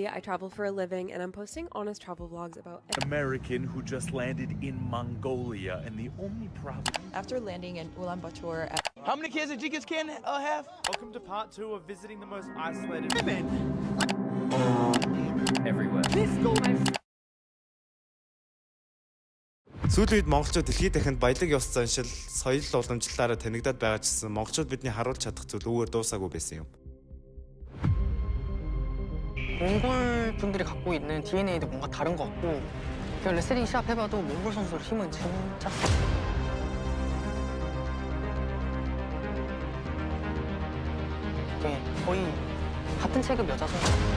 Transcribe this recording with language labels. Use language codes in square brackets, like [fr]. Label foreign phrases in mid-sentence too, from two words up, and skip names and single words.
[en] I travel for a living and I'm posting honest travel vlogs about American who just landed in Mongolia and the only problem. After landing in Ulaanbaatar. How many kids did Jikas Ken have? Welcome to part 2 of visiting the most isolated women everywhere. [mn] Сүүлийн үед монголчууд дэлхийд дахинд баялаг ёс заншил, соёл уламжлалаараа танигдаад байгаа ч гэсэн монголчууд бидний харуулж чадах зүйл үүгээр дуусаагүй байсан юм. [ko] 몽골 분들이 갖고 있는 DNA도 뭔가 다른 것 같고 레슬링 시합 해봐도 몽골 선수들 힘은 진짜 네, 거의 같은 체급 여자 선수.